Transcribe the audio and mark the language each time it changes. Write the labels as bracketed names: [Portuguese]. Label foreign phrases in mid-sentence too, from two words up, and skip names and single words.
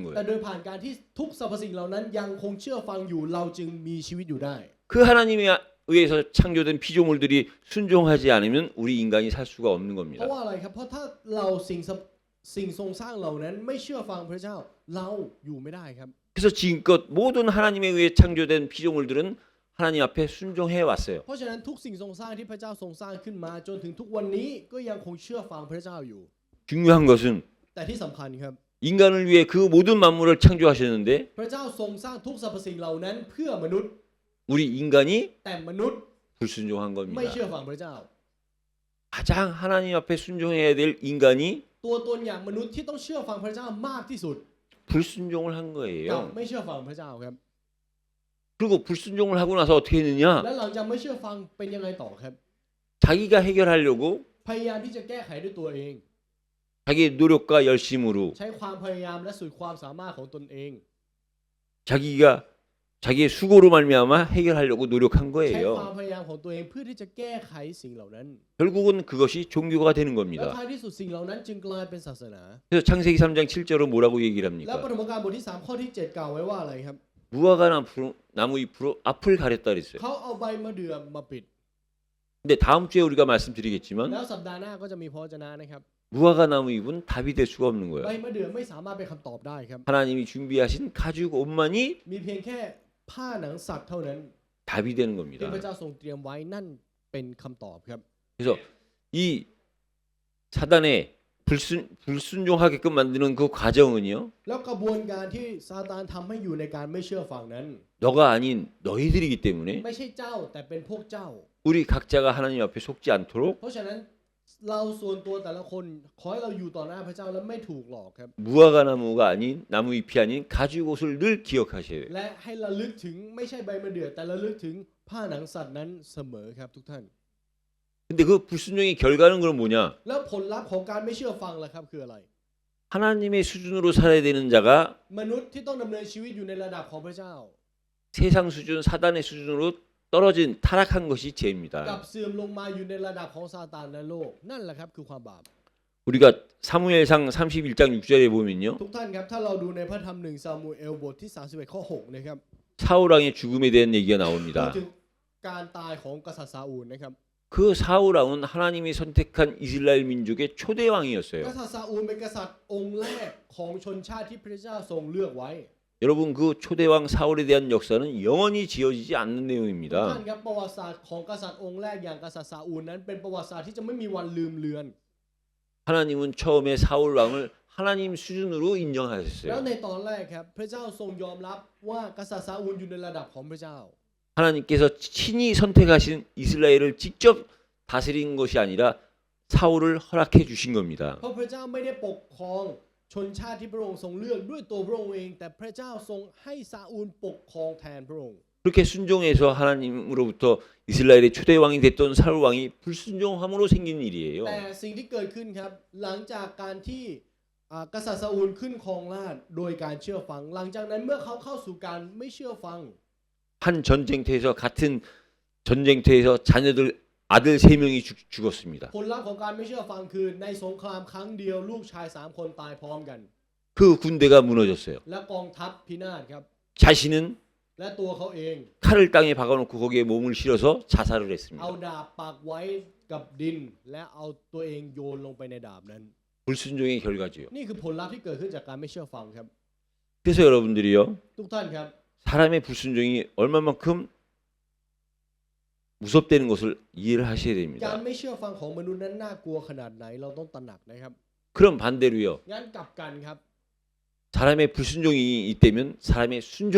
[Thai] แต่ [Korean] 거예요. [Thai] โดยผ่านการที่ทุกสรรพสิ่งเหล่านั้นยังคงเชื่อฟังอยู่เราจึงมีชีวิตอยู่ได้ [Korean] 그 하나님에 의해서 창조된 피조물들이 순종하지 않으면 우리 인간이 살 수가 없는 [Thai] เพราะ [Korean] 겁니다. [Thai] ว่าอะไรครับเพราะถ้าเราสิ่งทรงสร้างเหล่านั้นไม่เชื่อฟังพระเจ้าเราอยู่ไม่ได้ครับ [Korean] 그래서 지금껏 모든 하나님에 의해 창조된 피조물들은 하나님 앞에 순종해 왔어요. [Thai] เพราะฉะนั้นทุกสิ่งทรงสร้างที่พระเจ้าทรงสร้างขึ้นมาจนถึงทุกวันนี้ก็ยังคงเชื่อฟังพระเจ้าอยู่ [Korean] 중요한 것은 [Thai] แต่ที่สำคัญครับ [Korean] 인간을 위해 그 모든 만물을 창조하셨는데 [Thai] พระเจ้าทรงสร้างทุกสรรพสิ่งเหล่านั้นเพื่อมนุษย์ [Korean] 우리 인간이 [Thai] แต่มนุษย์ [Korean] 불순종한 [Thai] ไม่ [Korean] 겁니다. [Thai] เชื่อฟังพระเจ้า [Korean] 가장 하나님 앞에 순종해야 될 인간이 [Thai] ตัวตนอย่างมนุษย์ที่ต้องเชื่อฟังพระเจ้ามากที่สุด [Korean] 불순종을 한 [Thai] กับ [Korean] 거예요. [Thai] ไม่เชื่อฟังพระเจ้าครับ [Korean] 그리고 불순종을 하고 나서 어떻게 했느냐? [Thai] และหลังจากไม่เชื่อฟังเป็นยังไงต่อครับ [Korean] 자기가 해결하려고 [Thai] พยายามที่จะแก้ไขด้วยตัวเอง [Korean] 자기의 노력과 열심으로 [Thai] ใช้ความพยายามและสุดความสามารถของตนเอง [Korean] 자기의 수고로 말미암아 해결하려고 노력한 [Thai] ใช้ความ [Korean] 거예요. [Thai] พยายามของตัวเองเพื่อที่จะแก้ไขสิ่งเหล่านั้น [Korean] 결국은 그것이 종교가 되는 [Thai] และ [Korean] 겁니다. [Thai] ท้ายที่สุดสิ่งเหล่านั้นจึงกลายเป็นศาสนา [Korean] 그래서 창세기 3장 7절로 뭐라고 얘기를 [Thai] และป [Korean] 합니까? [Thai] ฐมกาลบทที่3ข้อที่7กล่าวไว้ว่าอะไรครับ [Korean] 무화과 나무 잎으로 앞을 가렸다 그랬어요. [Thai] เขาเอาใบมะเดื่อมาปิด [Korean] 근데 다음 주에 우리가 말씀드리겠지만 [Thai] แล้วสัปดาห์หน้าก็จะมีพระวจนะนะครับ [Korean] 무화과 나무 잎은 답이 될 수가 없는 [Thai] ใบ [Korean] 거예요. [Thai] มะเดื่อไม่สามารถเป็นคำตอบได้ครับ [Korean] 하나님이 준비하신 가죽 옷만이 [Thai] มีเพียงแค่ผ้าหนังสัตว์เท่านั้น [Korean] 답이 되는 [Thai] ที่ [Korean] 겁니다. [Thai] พระเจ้าทรงเตรียมไว้นั่นเป็นคำตอบครับ [Korean] 그래서 이 사단의 불순종하게끔 만드는 그 과정은요. [Thai] แล้วกระบวนการที่ซาตานทำให้อยู่ในการไม่เชื่อฟังนั้น [Korean] 너가 아닌 너희들이기 때문에 [Thai] ไม่ใช่เจ้าแต่เป็นพวกเจ้า [Korean] 우리 각자가 하나님 앞에 속지 않도록 [Thai] เพราะฉะนั้นเราส่วนตัวแต่ละคนขอให้เราอยู่ต่อหน้าพระเจ้าแล้วไม่ถูกหลอกครับ [Korean] 무화과 나무가 아닌 나무 잎이 아닌 가죽 옷을 늘 기억하셔야 돼요. [Thai] และให้ระลึกถึงไม่ใช่ใบมะเดื่อแต่ระลึกถึงผ้าหนังสัตว์นั้นเสมอครับทุกท่าน [Korean] 근데 그 불순종의 결과는 그럼 뭐냐? [Thai] แล้วผลลัพธ์ของการไม่เชื่อฟังล่ะครับคืออะไร [Korean] 하나님의 수준으로 살아야 되는 자가 [Thai] มนุษย์ที่ต้องดำเนินชีวิตอยู่ในระดับของพระเจ้า [Korean] 세상 수준, 사단의 수준으로 떨어진 타락한 것이 [Thai] กับ [Korean] 죄입니다. [Thai] เสื่อมลงมาอยู่ในระดับของซาตานและโลกนั่นแหละครับคือความบาป [Korean] 우리가 사무엘상 31장 6절에 보면요. [Thai] ทุกท่านครับถ้าเราดูในพระธรรม1ซามูเอลบทที่31ข้อ6นะครับ [Korean] 사울 왕의 죽음에 대한 얘기가 [Thai] พูด [Korean] 나옵니다. [Thai] ถึงการตายของกษัตริย์ซาอูลนะครับ [Korean] 그 사울 왕은 하나님이 선택한 이스라엘 민족의 초대 [Thai] ก [Korean] 왕이었어요. [Thai] ษัตริย์ซาอูลเป็นกษัตริย์องค์แรกของชนชาติที่พระเจ้าทรงเลือกไว้ [Korean] 여러분 그 초대 왕 사울에 대한 역사는 영원히 지워지지 않는 [Thai] ทุกท่าน [Korean] 내용입니다. [Thai] ครับประวัติศาสตร์ของกษัตริย์องค์แรกอย่างกษัตริย์ซาอูลนั้นเป็นประวัติศาสตร์ที่จะไม่มีวันลืมเลือน [Korean] 하나님은 처음에 사울 왕을 하나님 수준으로 [Thai] แล้ว [Korean] 인정하셨어요. [Thai] ในตอนแรกครับพระเจ้าทรงยอมรับว่ากษัตริย์ซาอูลอยู่ในระดับของพระเจ้า [Korean] 하나님께서 친히 선택하신 이스라엘을 직접 다스린 것이 아니라 사울을 허락해 주신 겁니다. [Thai] เพราะพระเจ้าไม่ได้ปกครองชนชาติที่พระองค์ทรงเลือกด้วยตัวพระองค์เองแต่พระเจ้าทรงให้ซาอูลปกครองแทนพระองค์ [Korean] 그리고 그렇게 순종해서 하나님으로부터 이스라엘의 초대 왕이 됐던 사울 왕이 불순종함으로 생긴 일이에요. [Thai] แต่สิ่งที่เกิดขึ้นครับหลังจากการที่กษัตริย์ซาอูลขึ้นครองราชย์โดยการเชื่อฟังหลังจากนั้นเมื่อเขาเข้าสู่การไม่เชื่อฟัง [Korean] 한 전쟁터에서 같은 전쟁터에서 자녀들 아들 3명이 죽었습니다. [Thai] ผลลัพธ์ของการไม่เชื่อฟังคือในสงครามครั้งเดียวลูกชาย3คนตายพร้อมกัน [Korean] 그 군대가 무너졌어요. [Thai] และกองทัพพินาศครับ [Korean] 자신은 [Thai] และตัวเขาเอง [Korean] 칼을 땅에 박아놓고 거기에 몸을 실어서 자살을 [Thai] เอา [Korean] 했습니다. [Thai] ดาบปักไว้กับดินและเอาตัวเองโยนลงไปในดาบนั้น [Korean] 불순종의 결과지요. [Thai] นี่คือผลลัพธ์ที่เกิดขึ้นจากการไม่เชื่อฟังครับ [Korean] 그래서 여러분들이요, [Thai] ทุกท่านครับ [Korean] 사람의 불순종이 얼마만큼 무섭다는 것을 이해를 하셔야 [Thai] การ [Korean] 됩니다. [Thai] ไม่เชื่อฟังของมนุษย์นั้นน่ากลัวขนาดไหนเราต้องตระหนักนะครับ [Korean] 그럼 반대로요, [Thai] งั้นกลับกันครับ [Korean] 사람의 불순종이 있다면 사람의 순종이